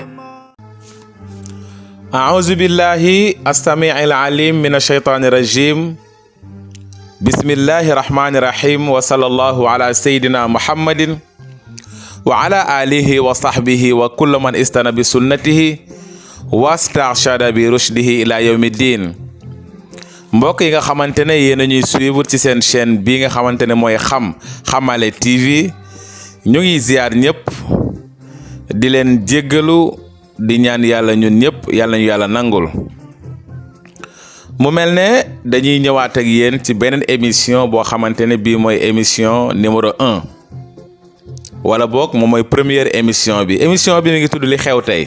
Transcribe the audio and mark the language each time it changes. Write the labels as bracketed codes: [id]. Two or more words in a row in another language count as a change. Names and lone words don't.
[ar] أعوذ بالله السميع العليم من الشيطان الرجيم. بسم الله الرحمن الرحيم وصلى الله على سيدنا محمد وعلى آله وصحبه وكل من استنى بسنته واسترشد برشده إلى يوم الدين. [wo] mbokk yi nga xamante ne yéen a ñuy suivre ci seen chaîne bii nga xamante ne mooy Xamale TV ñu ngi ziar ñëpp di leen jéggalu di ñaan yàlla ñun ñëpp yàlla ñu yàlla nangul. mu mel ne dañuy ñëwaat ak yéen ci beneen émission boo xamante ne bii mooy [fr] émission numéro 1 [wo] wala boog moom mooy [fr] première émission [wo] bi mi ngi tudd li xew tey.